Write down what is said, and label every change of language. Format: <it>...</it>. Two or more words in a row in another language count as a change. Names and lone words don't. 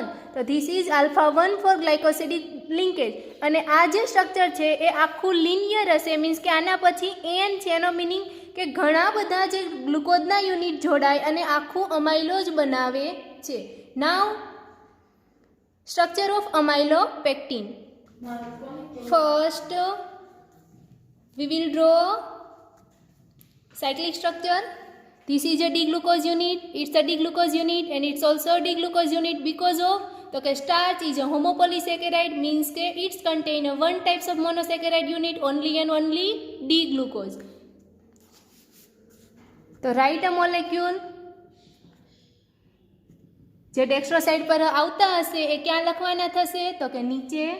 <gu>તો</gu> <en>this is alpha-1,4 glycosidic linkage</en> <gu>અને આ જે સ્ટ્રક્ચર છે એ આખું લિનિયર હશે. મીન્સ કે આના પછી એન છે એનો મિનિંગ કે ઘણા બધા જે ગ્લુકોઝના યુનિટ જોડાય અને આખું અમાઇલોઝ બનાવે છે.</gu> <en>now structure of amylopectin. First we will draw cyclic structure. This is a D-glucose unit. It's a D-glucose unit and it's also a D-glucose unit because of</en> <gu>તો કે</gu> <en>starch is a homopolysaccharide means કે it's contain a one types of monosaccharide unit only and only D-glucose. તો write a molecule.</en> <gu>જે</gu> <en>dextro side</en> <gu>પર આવતા હશે એ ક્યાં લખવાના થશે તો કે નીચે.</gu>